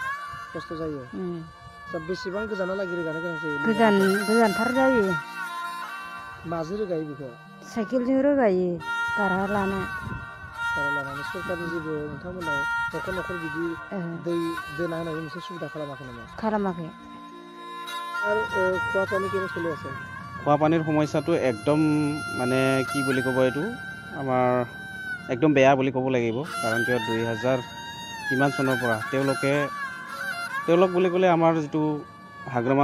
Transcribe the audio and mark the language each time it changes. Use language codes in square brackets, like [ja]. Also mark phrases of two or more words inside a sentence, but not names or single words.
[brx] बेसेबां गोजानहालागै रोगानो गोनां जायो? गोजानथार जायो माजों रोगायो बेखौ? साइकेलजों रोगायो भारा लानानै सरकारनि जेबो नोंथांमोनाव न'खर बिदि दै दोना होनायनि मोनसे सुबिदा खालामाखै नामा? खालामाखै [as] আর খোৱা পানী কেনে চলি আছে? খোৱা পানীৰ সমস্যাটো একদম মানে কি বুলি ক'ব এইটো আমাৰ একদম বেয়া বুলি ক'ব লাগিব কাৰণ কিয় 2000 কিমান চনৰ পৰা তেওঁলোক বুলি ক'লে আমাৰ যিটো হাগ্ৰামা